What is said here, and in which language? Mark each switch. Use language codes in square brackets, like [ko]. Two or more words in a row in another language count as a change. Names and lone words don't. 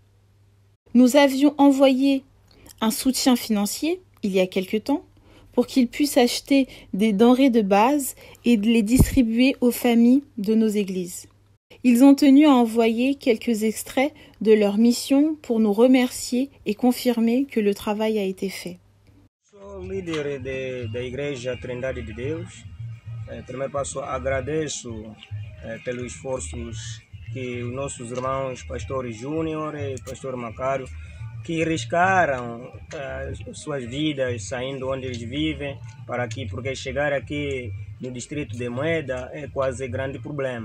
[fr] Nous avions envoyé un soutien financier, il y a quelque temps, pour qu'ils puissent acheter des denrées de base et de les distribuer aux familles de nos églises. Ils ont tenu à envoyer quelques extraits de leur mission pour nous remercier et confirmer que le travail a été fait. [pt] Sou líder da Igreja Trindade de Deus. Primeiro passo, agradeço pelos esforços que os nossos irmãos Pastor Júnior e Pastor Macário, que riscaram suas vidas saindo onde eles vivem para aqui, porque chegar aqui no distrito de Moeda é quase grande problema.